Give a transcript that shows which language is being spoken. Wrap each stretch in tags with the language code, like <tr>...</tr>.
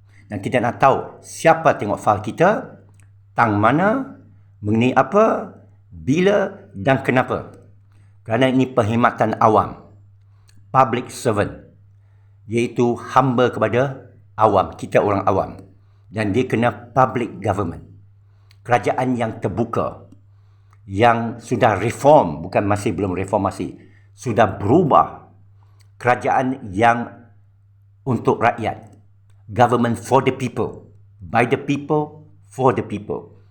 <ms>Dan kita nak tahu siapa tengok fail kita, tang mana, mengenai apa, bila dan kenapa. Kerana ini perkhidmatan awam,</ms> <en>public servant,</en> <ms>iaitu hamba kepada awam, kita orang awam. Dan dia kena</ms> <en>public government.</en> <ms>Kerajaan yang terbuka, yang sudah reform, bukan masih belum reformasi, sudah berubah. Kerajaan yang untuk rakyat.</ms> <en>Government for the people. By the people, for the people.</en>